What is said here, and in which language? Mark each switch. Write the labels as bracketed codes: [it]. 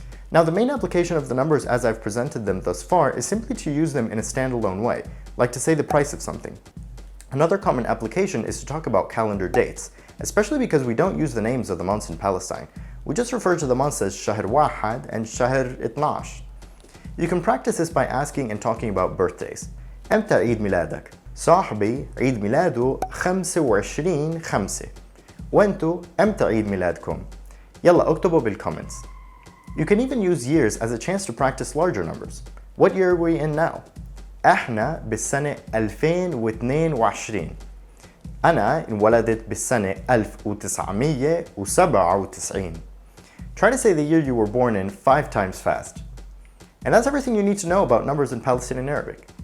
[en] Now, the main application of the numbers as I've presented them thus far is simply to use them in a standalone way, like to say the price of something. Another common application is to talk about calendar dates, especially because we don't use the names of the months in Palestine. We just refer to the months as [ar] شهر واحد [en] and شهر 12. You can practice this by asking and talking about birthdays. [ar] امتى عيد ميلادك؟ صاحبي عيد ميلاده 25/5. وانتو امتى عيد ميلادكم؟ يلا اكتبوا بالcomments. [en] You can even use years as a chance to practice larger numbers. What year are we in now? [ar] احنا بالسنة 2022. أنا انولدت بالسنة 1997. [en] Try to say the year you were born in 5 times fast. And that's everything you need to know about numbers in Palestinian Arabic.